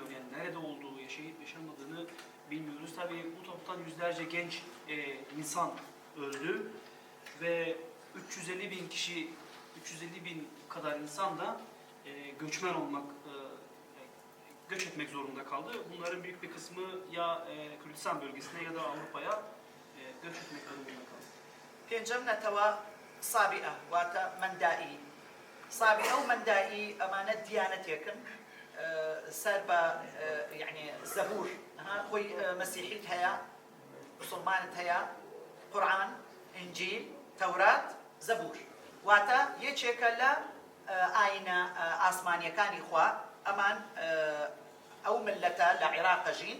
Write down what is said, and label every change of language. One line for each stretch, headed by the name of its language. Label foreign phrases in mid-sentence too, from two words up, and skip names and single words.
Turkish: Yani nerede olduğu, yaşayıp yaşamadığını bilmiyoruz. Tabii bu toptan yüzlerce genç insan öldü ve 350.000 kişi, 350.000 kadar insan da göçmen olmak, göç etmek zorunda kaldı. Bunların büyük bir kısmı ya Kürdistan bölgesine ya da Avrupa'ya göç etmek zorunda kaldı.
Central Kurdish: پێنجەم نەتەوە سابئە واتە مەندائی سابئە و مەندائی ئەمانە دیانەتێکن سەر بە یعنی زەبور خۆی مەسیحیت هەیە مسلمانت هەیە قورئان ئینجیل تەورات زەبور واتە یەکێکە لە ئاینە ئاسمانیەکانی خوا ئەمان ئەو ملەتە لە عێراقە ژین